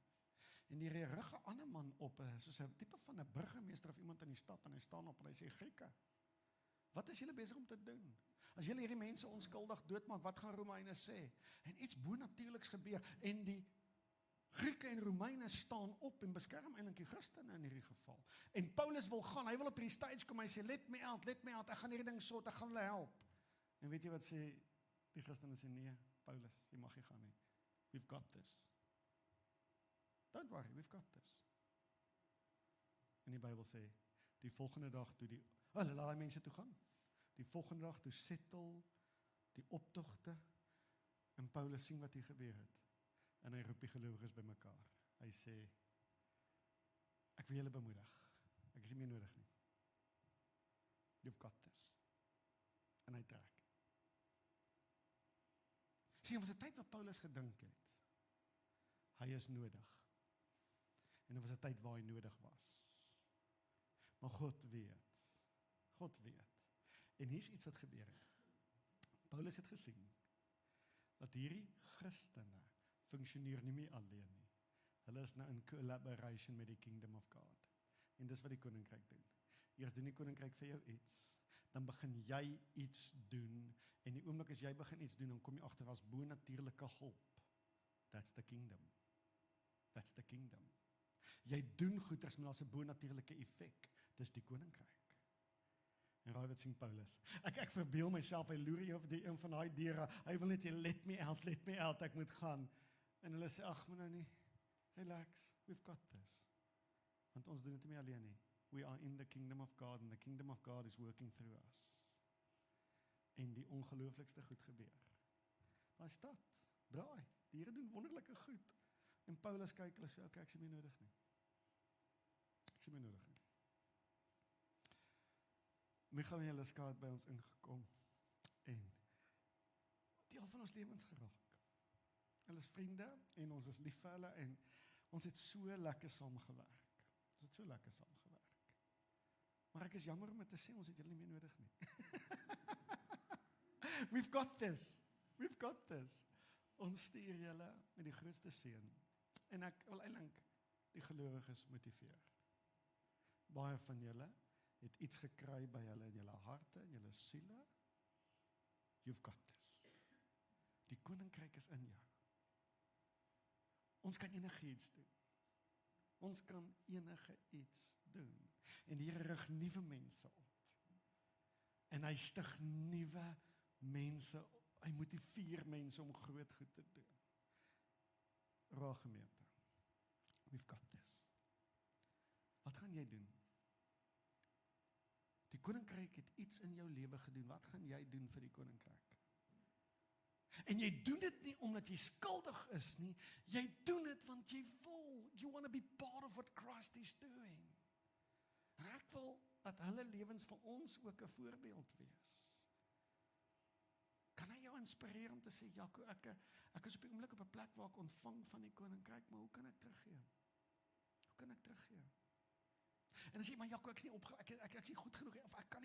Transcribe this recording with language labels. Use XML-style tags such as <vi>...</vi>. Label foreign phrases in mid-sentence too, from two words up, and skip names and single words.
<af>En die rig 'n ander man op, soos 'n tipe van 'n burgemeester of iemand in die stad, en hy staan op en hy sê, Grieke, wat is julle besig om te doen? As julle hierdie mense onskuldig doodmaak, wat gaan Romeine sê? En iets bonatuurliks gebeur, en die Grieke en Romeine staan op en beskerm eintlik die Christene in hierdie geval. En Paulus wil gaan, hy wil op die stage kom, hy sê,</af> <en>let me out,</en> <af>ek gaan hierdie ding sort, ek gaan hulle help. En weet jy wat sê die Christene? Sê, nee, Paulus, jy mag nie gaan nie.</af> <en>We've got this. Don't worry, we've got this.</en> <af>En die Bybel sê, die volgende dag toe hulle laat die mense toe gaan. Die volgende dag toe settle die optogte, en Paulus sien wat hier gebeur het. En hy roep die gelowiges by mekaar. Hy sê, ek wil julle bemoedig. Ek is nie meer nodig nie.</af> <en>You've got this.</en> <af>En hy trek. Sien, was 'n tyd wat Paulus gedink het. Hy is nodig. En dit was 'n tyd waar hy nodig was. Maar God weet. God weet. En hier's iets wat gebeur het. Paulus het gesien dat hierdie Christene funksioneer nie meer alleen nie. Hulle is nou in collaboration met die</af> <en>Kingdom of God.</en> <af>En dis wat die koninkryk doen. Eers doen die koninkryk vir jou iets, dan begin jy iets doen, en die oomblik as jy begin iets doen, dan kom jy agter daar's bonatuurlike hulp.</af> <en>That's the kingdom. That's the kingdom.</en> <af>Jy doen goeders, maar daar's 'n bonatuurlike effek. Dis die koninkryk. En raai wat sien Paulus? Ek verbeel myself, hy loer hier op die een van daai deure, hy wil net jy,</af> <en>let me out,</en> <af>ek moet gaan. En hulle sê, ag, maar nou nie,</af> <en>relax, we've got this.</en> <af>Want ons doen dit nie meer alleen nie.</af> <en>We are in the kingdom of God, and the kingdom of God is working through us.</en> <af>En die ongelooflikste goed gebeur. Daai stad, draai, die Here doen wonderlike goed. En Paulus kyk, hulle sê, okay, ek sien my nodig nie. Ek sien my nodig nie. Michael en Jeliska het by ons ingekom, en deel van ons lewens geraak. Hulle is vriende, en ons is lief vir hulle, en ons het so lekker saamgewerk. Maar ek is jammer om dit te sê, ons het julle nie meer nodig nie.</af> <en>We've got this.</en> <af>Ons stuur julle met die grootste seën. En ek wil eintlik die gelowiges motiveer. Baie van julle het iets gekry by julle in julle harte, in julle siele.</af> <en>You've got this.</en> <af>Die koninkryk is in jou. Ons kan enige iets doen. En die Here rig nuwe mense op. En hy stig nuwe mense op. Hy motiveer mense om groot goed te doen. Raak gemeente.</af> <en>We've got this.</en> <af>Wat gaan jy doen? Die koninkryk het iets in jou lewe gedoen. Wat gaan jy doen vir die koninkryk? En jy doen dit nie omdat jy skuldig is nie. Jy doen dit want jy wil.</af> <en>You want to be part of what Christ is doing.</en> <af>En ek wil dat hulle lewens vir ons ook 'n voorbeeld wees. Kan hy jou inspireer om te sê, Jaco, ek is op die oomblik op 'n plek waar ek ontvang van die koninkryk, maar hoe kan ek teruggee? En dan sê jy, maar Jaco, ek is nie goed genoeg, of ek kan nie.</af>